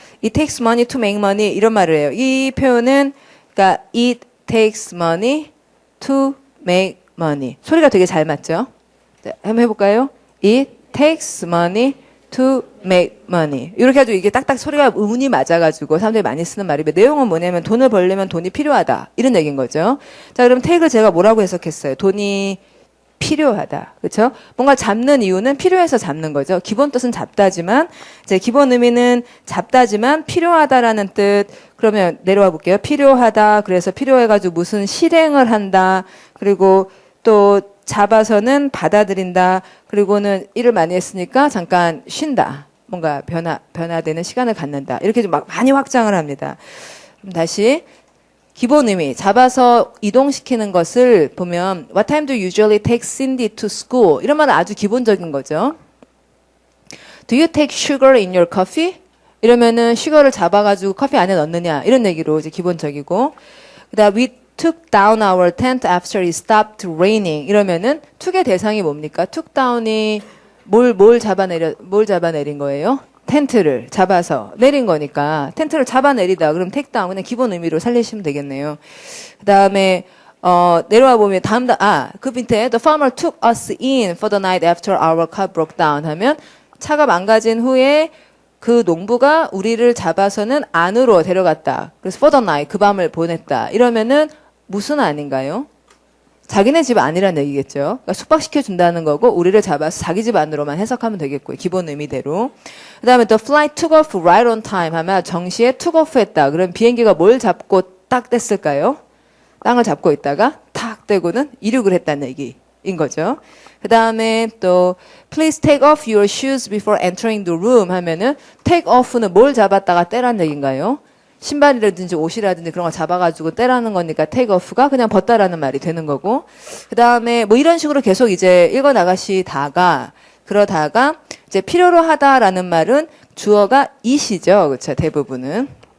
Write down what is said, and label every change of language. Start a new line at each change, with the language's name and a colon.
English: It takes money to make money
Korean: 이런 말을 해요. 이 표현은 그러니까
English: it takes money to make money
Korean: 소리가 되게 잘 맞죠? 자, 한번 해볼까요?
English: It takes money to make money.
Korean: 이렇게 해가지고 이게 딱딱 소리가 운이 맞아가지고 사람들이 많이 쓰는 말이고 내용은 뭐냐면 돈을 벌려면 돈이 필요하다. 이런 얘기인 거죠. 자, 그럼 take를 제가 뭐라고 해석했어요? 돈이 필요하다. 그렇죠? 뭔가 잡는 이유는 필요해서 잡는 거죠. 기본 뜻은 잡다지만 제 기본 의미는 잡다지만 필요하다라는 뜻. 그러면 내려와 볼게요. 필요하다. 그래서 필요해가지고 무슨 실행을 한다. 그리고 또 잡아서는 받아들인다. 그리고는 일을 많이 했으니까 잠깐 쉰다. 뭔가 변화되는 시간을 갖는다. 이렇게 좀 많이 확장을 합니다. 그럼 다시 기본 의미, 잡아서 이동시키는 것을 보면
English: What time do you usually take Cindy to school?
Korean: 이런 말은 아주 기본적인 거죠.
English: Do you take sugar in your coffee?
Korean: 이러면은 슈거를 잡아가지고 커피 안에 넣느냐 이런 얘기로 이제 기본적이고 그다음
English: we took down our tent after it stopped raining
Korean: 이러면은 took의 대상이 뭡니까? took down이 뭘 잡아내린 거예요? 텐트를 잡아서 내린 거니까 텐트를 잡아내리다 그럼 take down 그냥 기본 의미로 살리시면 되겠네요. 그다음에 내려와 보면 그 밑에
English: the farmer took us in for the night after our car broke down
Korean: 하면 차가 망가진 후에 그 농부가 우리를 잡아서는 안으로 데려갔다. 그래서 for the night 그 밤을 보냈다. 이러면은 무슨 안인가요? 자기네 집 안이라는 얘기겠죠. 그러니까 숙박시켜 준다는 거고 우리를 잡아서 자기 집 안으로만 해석하면 되겠고요. 기본 의미대로. 그다음에
English: the flight took off right on time
Korean: 하면 정시에
English: took off 했다.
Korean: 그럼 비행기가 뭘 잡고 딱 뗐을까요? 땅을 잡고 있다가 탁 떼고는 이륙을 했다는 얘기인 거죠. 그다음에 또
English: please take off your shoes before entering the room 하면은 take off는
Korean: 뭘 잡았다가 떼라는 얘기인가요? 신발이라든지 옷이라든지 그런 거 잡아가지고 떼라는 거니까 take off가 그냥 벗다라는 말이 되는 거고 그 다음에 뭐 이런 식으로 계속 이제 읽어 나가시다가 그러다가 이제 필요로 하다라는 말은 주어가 it이죠. 그렇죠. 대부분은.